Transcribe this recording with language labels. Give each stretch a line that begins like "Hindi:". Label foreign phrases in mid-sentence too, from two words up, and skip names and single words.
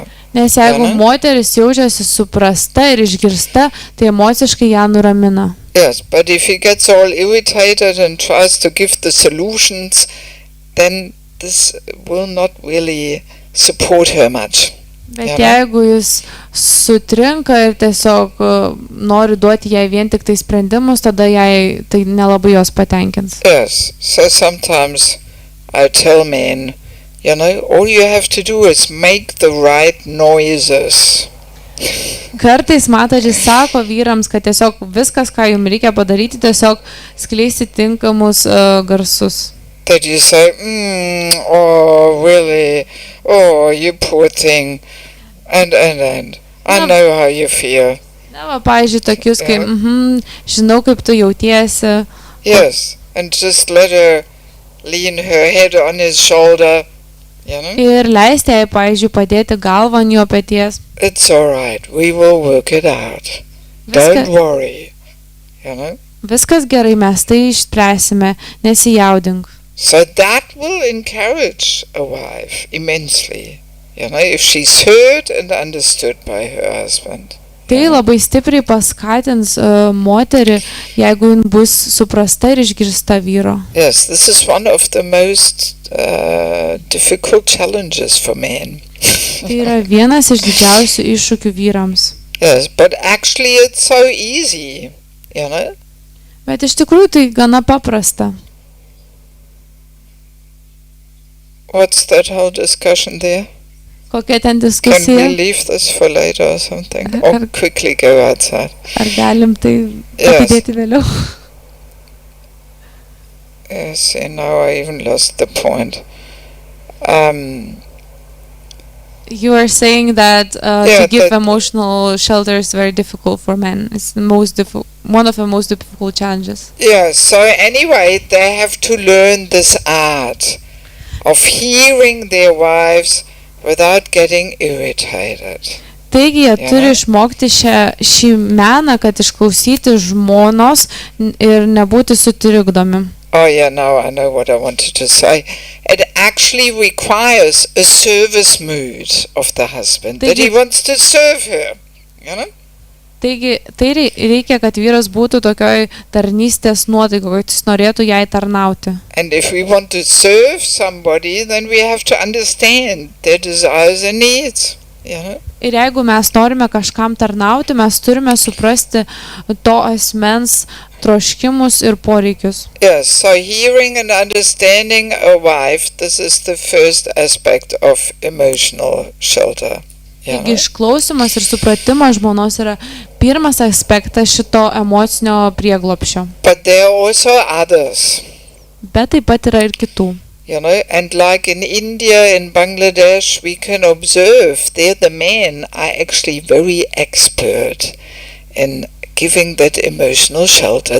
Lithuanian: Nes jeigu moteris jaučiasi suprasta ir išgirsta, tai emociškai ją nuramina.
English: Yes, but if he gets all irritated and tries to give the solutions, then this will not really support her much.
Lithuanian: Bet jeigu jis sutrinka ir tiesiog nori duoti jai vien tik tai sprendimus, tada jai tai nelabai jos patenkins.
English: Yes, so sometimes I tell men, all you have to do is make the right noises.
Lithuanian: Kartais matadži sako vyrams, kad tiesiog viskas, ką jums reikia padaryti, tiesiog skleisti tinkamus garsus.
English: That you say, oh, really, oh, you poor thing, and I know how you feel.
Lithuanian: Na, va, pavyzdžiui, tokius, kaip, žinau, kaip tu jautiesi.
English: Yes, and just let her lean her head on his shoulder,
Lithuanian: Ir leisti jai, pavyzdžiui, padėti galvą ant jo peties.
English: It's all right, we will work it out. Don't worry,
Lithuanian: Viskas gerai, mes tai išspręsime, nesijaudink.
English: So that will encourage a wife immensely, if she's heard and understood by her husband.
Lithuanian: Tai labai stipriai paskatins moterį, jeigu jin bus suprasta ir išgirsta vyro.
English: Yes, this is one of the most difficult challenges for men.
Lithuanian: Tai yra vienas iš didžiausių iššūkių vyrams.
English: Yes, but actually it's so easy,
Lithuanian: Bet iš tikrųjų tai gana paprasta.
English: What's that whole discussion there?
Lithuanian: Kokia ten
English: Can
Lithuanian: diskusija?
English: we leave this for later or something? Or quickly go outside?
Lithuanian: Ar galim tai atidėti vėliau?
English: Yes, now I even lost the point. You are saying that Yeah, to give that- emotional shelter is very difficult for men. It's the one of the most difficult challenges. Yeah, so anyway, they have to learn this art of hearing their wives without getting irritated.
Lithuanian: Taigi jie turi išmokti šį meną, kad išklausyti žmonos ir nebūti sutrikdomi.
English: Oh yeah, no, I know what I wanted to say. It actually requires a service mood of the husband, that he wants to serve her, you know?
Lithuanian: Taigi, tai reikia, kad vyras būtų tokioj tarnystės nuotaikoje, kad jis norėtų jai tarnauti.
English: And if we want to serve somebody, then we have to understand their desires and needs, you know?
Lithuanian: Ir jeigu mes norime kažkam tarnauti, mes turime suprasti to asmens troškimus ir poreikius.
English: Yes, so hearing and understanding a wife, this is the first aspect of emotional shelter.
Lithuanian: Taigi išklausimas ir supratimas žmonos yra pirmas aspektas šito emocinio prieglobsčio.
English: But there are also others.
Lithuanian: Bet taip pat yra ir kitų.
English: You know, and like in India, in Bangladesh, we can observe there the men are actually very expert in giving that emotional shelter.